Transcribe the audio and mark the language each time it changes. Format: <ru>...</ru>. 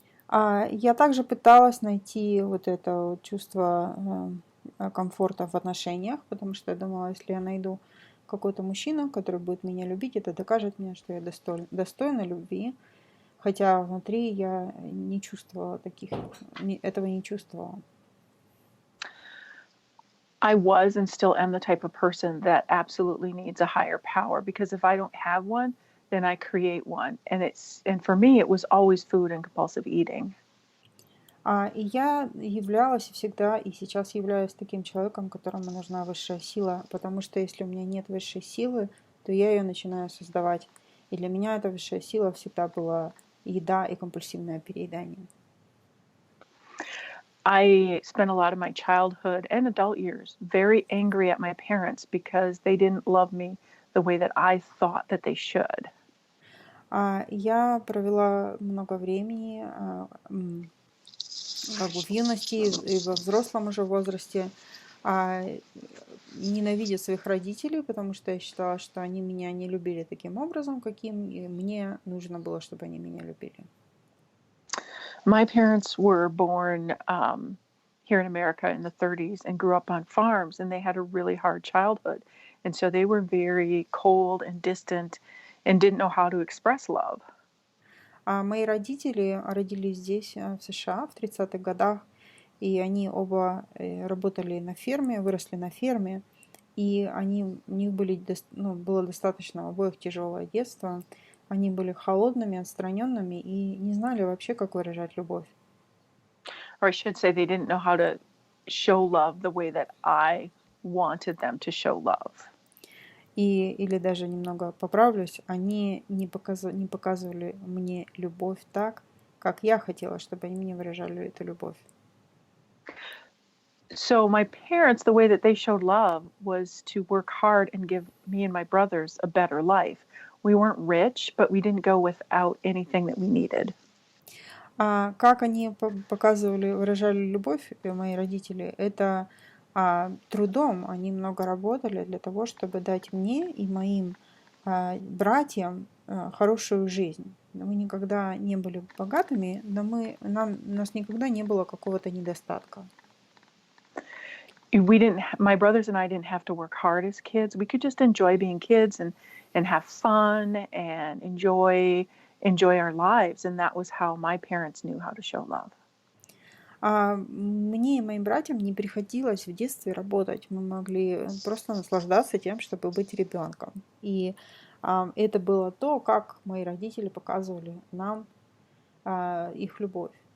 <ru>Я также пыталась найти вот это вот чувство комфорта в отношениях, потому что я думала, если я найду какой-то мужчину, который будет меня любить, это докажет мне, что я достойна любви. Хотя внутри я не чувствовала этого не чувствовала.</ru> <en>I was and still am the type of person that absolutely needs a higher power because if I don't have one, then I create one. And for me it was always food and compulsive eating.</en> <ru>И я являлась всегда, и сейчас являюсь таким человеком, которому нужна высшая сила, потому что если у меня нет высшей силы, то я ее начинаю создавать. И для меня эта высшая сила всегда была еда и компульсивное переедание.</ru> <en>I spent a lot of my childhood and adult years very angry at my parents because they didn't love me the way that I thought that they should.</en> <ru>Я провела много времени как бы в юности и во взрослом уже возрасте, ненавидя своих родителей, потому что я считала, что они меня не любили таким образом, каким и мне нужно было, чтобы они меня любили.</ru> <en>My parents were born here in America in the 30s and grew up on farms, and they had a really hard childhood. And so they were very cold and distant and didn't know how to express love.</en> <ru>Мои родители родились здесь, в США, в 30-х годах, и они оба работали на ферме, выросли на ферме, и у них было достаточно у обоих тяжелое детство. Они были холодными, отстраненными и не знали вообще, как выражать любовь.</ru> <en>Or I should say, they didn't know how to show love the way that I wanted them to show love.</en> <ru>Или даже немного поправлюсь, они не показывали мне любовь так, как я хотела, чтобы они мне выражали эту любовь.</ru> <en>So my parents, the way that they showed love was to work hard and give me and my brothers a better life. We weren't rich, but we didn't go without anything that we needed.</en> <ru>Как они выражали любовь, мои родители, это трудом. Они много работали для того, чтобы дать мне и моим братьям хорошую жизнь. Мы никогда не были богатыми, но у нас никогда не было какого-то недостатка.</ru> <en>My brothers and I didn't have to work hard as kids. We could just enjoy being kids and have fun and enjoy our lives. And that was how my parents knew how to show love.</en> <ru>Мне и моим братьям не приходилось в детстве работать. Мы могли просто наслаждаться тем, чтобы быть ребенком. И это было то, как мои родители показывали нам их любовь.</ru>